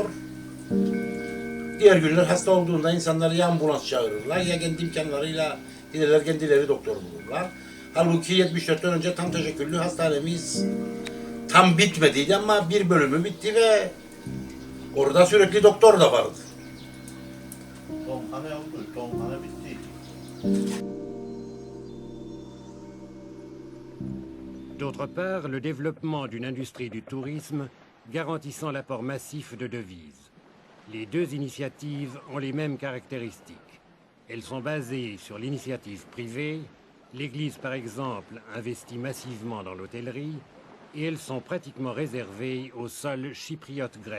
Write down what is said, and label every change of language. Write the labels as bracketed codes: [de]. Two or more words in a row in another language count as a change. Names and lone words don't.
[tr] Diğer günler hasta olduğunda insanları ya ambulans çağırırlar ya kendi imkanlarıyla giderler kendileri doktor bulurlar. Halbuki 74'ten önce tam teşekküllü hastanemiz tam bitmediydi ama bir bölümü bitti ve orada sürekli doktor da vardı. Doğumhane oldu, doğumhane bitti. [fr] D'autre part, le développement d'une industrie du tourisme garantissant l'apport massif de devises. Les deux initiatives ont les mêmes caractéristiques. Elles sont basées sur l'initiative privée. L'Église, par exemple, investit massivement dans l'hôtellerie et elles sont pratiquement réservées au sol chypriote grec.